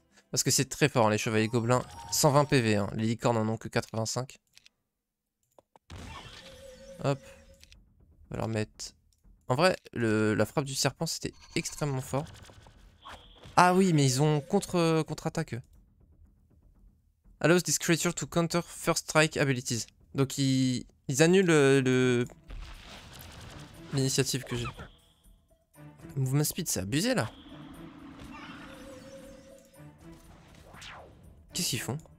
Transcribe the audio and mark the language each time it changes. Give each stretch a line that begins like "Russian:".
French: Parce que c'est très fort, hein, les chevaliers gobelins. 120 PV, hein. Les licornes en ont que 85. Hop. On va leur mettre... En vrai, la frappe du serpent, c'était extrêmement fort. Ah oui, mais ils ont contre-attaque, eux.
English: Allows this creature to counter first strike abilities.
French: Donc ils annulent l'initiative que j'ai. Movement speed, c'est abusé là. Qu'est-ce qu'ils font?